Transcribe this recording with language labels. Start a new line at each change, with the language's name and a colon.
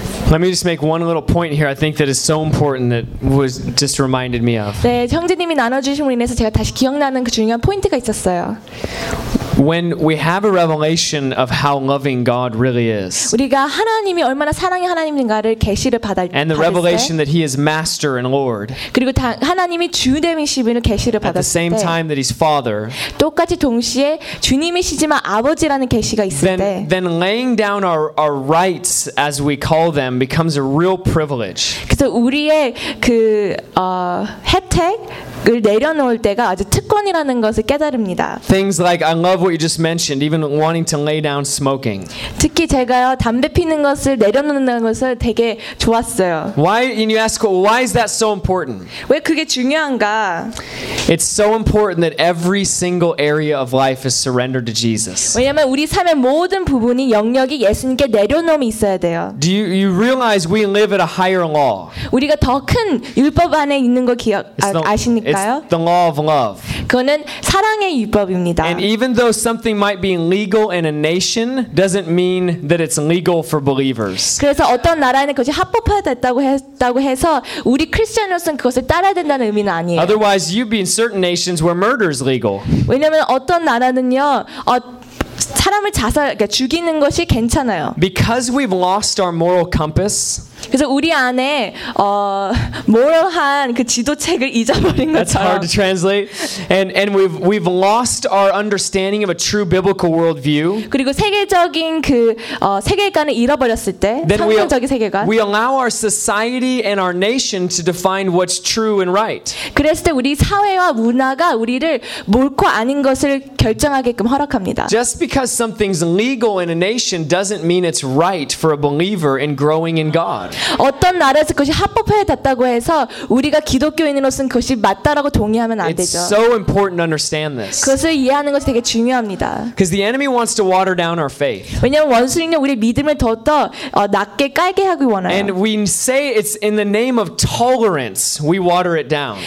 English: Let me just make one little point here. I think that is so important that was just reminded me of.
Korean: 네, 형제님이 나눠주신 부분에 대해서 제가 다시 기억나는 그 중요한 포인트가 있었어요.
English: When we have a revelation of how loving God really is,
Korean: 우리가 하나님이 얼마나 사랑의 하나님인가를 계시를 받을 때,
English: and the revelation that He is Master and Lord,
Korean: 그리고 하나님이 주됨이심을 계시를 받을 때,
English: at the same time that He's Father,
Korean: 똑같이 동시에 주님이시지만 아버지라는 계시가 있을 때,
English: then laying down our rights as we call them becomes a real privilege.
Korean: 그래서 우리의 그 혜택 을 내려놓을 때가 아주 특권이라는 것을 깨달습니다.
English: Things like I love what you just mentioned, even wanting to lay down smoking.
Korean: 특히 제가요 담배 피는 것을 내려놓는 것을 되게 좋았어요.
English: Why? And you ask, why is that so important?
Korean: 왜 그게 중요한가?
English: It's so important that every single area of life is surrendered to Jesus.
Korean: 왜냐면 우리 삶의 모든 부분이 영역이 예수님께 내려놓음이 있어야 돼요.
English: Do you realize we live at a higher law?
Korean: 우리가 더 큰 율법 안에 있는 거 기억 아시니까.
English: It's the law of love.
Korean: 그거는 사랑의 율법입니다.
English: And even though something might be legal in a nation, doesn't mean that it's legal for believers.
Korean: 그래서 어떤 나라에는 그것이 합법화됐다고 해서 우리 크리스천으로서는 그것을 따라야 된다는 의미는 아니에요.
English: Otherwise, you'd be in certain nations where murder is legal.
Korean: 왜냐하면 어떤 나라는요, 사람을 자살, 그러니까 죽이는 것이 괜찮아요.
English: Because we've lost our moral compass.
Korean: 그래서 우리 안에 모럴한 그 지도책을 잊어버린 것처럼.
English: That's hard to translate. And we've lost our understanding of a true biblical worldview.
Korean: 그리고 세계적인 그 세계관을 잃어버렸을 때, 성경적인 세계관.
English: We allow our society and our nation to define what's true and right.
Korean: 그랬을 때 우리 사회와 문화가 우리를 옳고 아닌 것을 결정하게끔 허락합니다.
English: Just because something's legal in a nation doesn't mean it's right for a believer in growing in God.
Korean: 어떤 나라에서 그것이 합법화됐다고 해서 우리가 기독교인으로서는 그것이 맞다라고 동의하면 안 되죠.
English: It's so important to understand this.
Korean: 그것을 이해하는 것이 되게 중요합니다.
English: Because the enemy wants to water down our faith.
Korean: 왜냐하면 원수는 우리 믿음을 더 낮게 깔게 하기 원해요.
English: And we say it's in the name of tolerance we water it down.